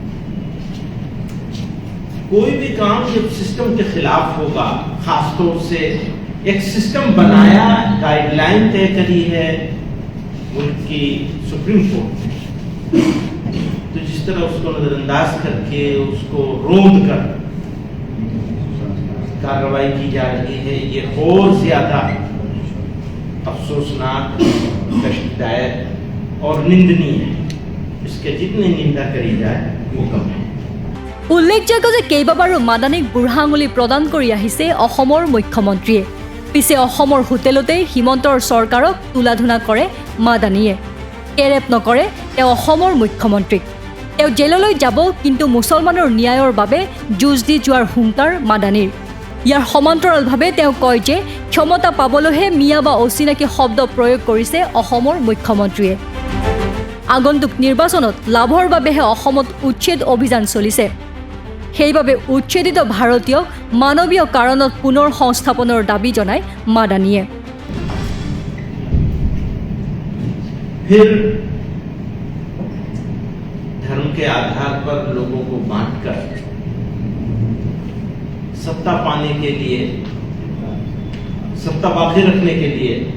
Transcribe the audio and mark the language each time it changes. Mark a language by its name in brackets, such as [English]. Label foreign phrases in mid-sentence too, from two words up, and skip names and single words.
[Hindi] कोई भी काम जब सिस्टम के खिलाफ होगा, खास तौर से एक सिस्टम बनाया, गाइडलाइन तय करी है मुल्क की सुप्रीम कोर्ट ने, तो जिस तरह उसको नजरअंदाज करके, उसको रोंद कर कार्रवाई की जा रही है, ये और ज्यादा अफसोसनाक, कष्टदायक और निंदनीय है। इसके जितनी निंदा करी जाए वो कम है। [Assamese] উল্লেখযোগ্য যে কেইবাবাৰো মাদানীক বুঢ়া আঙুলি প্ৰদান কৰি আহিছে অসমৰ মুখ্যমন্ত্ৰীয়ে। পিছে অসমৰ হোটেলতেই হিমন্তৰ চৰকাৰক তুলাধুনা কৰে মাদানীয়ে। কেৰেপ নকৰে তেওঁ অসমৰ মুখ্যমন্ত্ৰীক। তেওঁ জেললৈ যাব, কিন্তু মুছলমানৰ ন্যায়ৰ বাবে যুঁজ দি যোৱাৰ হুংকাৰ মাদানীৰ। ইয়াৰ সমান্তৰালভাৱে তেওঁ কয় যে ক্ষমতা পাবলৈহে মিয়া বা অচিনাকি শব্দ প্ৰয়োগ কৰিছে অসমৰ মুখ্যমন্ত্ৰীয়ে। আগন্তুক নিৰ্বাচনত লাভৰ বাবেহে অসমত উচ্ছেদ অভিযান চলিছে। সেইবাবে উচ্ছেদিত ভাৰতীয়ক মানৱীয় কাৰণত পুনৰ সংস্থাপনৰ দাবী জনায় মাদানীয়ে। [Hindi] फिर धर्म के आधार पर लोगों को बांटकर सत्ता पाने के लिए, सत्ता बाकी रखने के लिए